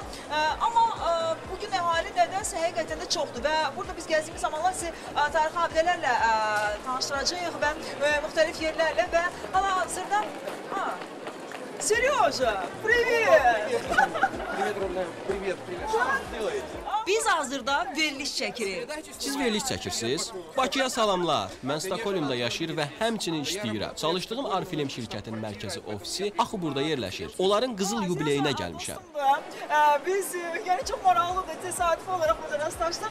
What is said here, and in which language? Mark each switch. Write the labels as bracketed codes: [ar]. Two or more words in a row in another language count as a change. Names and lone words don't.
[az] Amma bugün əhali nədənsə həqiqətən də çoxdur və burada biz gəzdiyimiz zamanlar sizi tarixi abidələrlə tanışdıracağıq və müxtəlif yerlərlə və hal-hazırda... [ru] Seryoja, привет! Привет, родная, привет, привет. Что вы делаете? [az] Biz hazırda veriliş çəkirik. Siz veriliş çəkirsiniz? Bakıya salamlar. Mən Stockholmda yaşayır və həmçinin işləyirəm. Çalışdığım Oriflame şirkətinin mərkəzi ofisi axı burada yerləşir. Onların qızıl yubileyinə gəlmişəm. Biz, yəni çox maraqlıdır, təsadüf olaraq burada rastlaşdıq.